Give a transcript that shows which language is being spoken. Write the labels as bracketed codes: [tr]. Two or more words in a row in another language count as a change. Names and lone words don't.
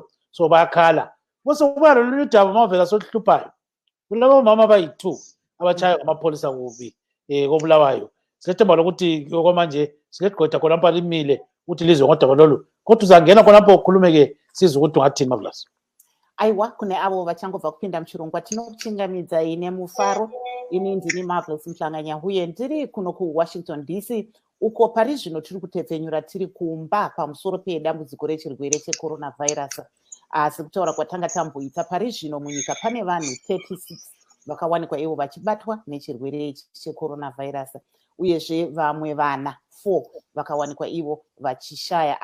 [nd] So bayakhala. Bose kuba lolu daba Marvelous oluhluphayo. Kulabo mama abayi2 abachaya ngamapolisa kubi kobulawayo. Silethemba lokuthi okwamanje silegqwetha khonapha limile uthi lizwe ngodaba lolu. Kodwa uzangena khonapha ukhulumeke sizwe ukuthi ungathini Marvelous. [sn] Aiwa kune avo vachangobva kupinda muchirongwa tinokuchingamidza ine mufaro ini ndini Marvelous Mhlanganya uye ndiri kuno kuWashington DC uko pari zvino tiri kutepfenyura tiri kumba pamusoro pedambudziko rechirwere checoronavirus. Sekutaura kwatanga tamboita pari zvino munyika pane vanhu 36 vakawanikwa ivo vachibatwa nechirwere checoronavirus uyezve vamwe vana 4 vakawanikwa ivo vachishaya.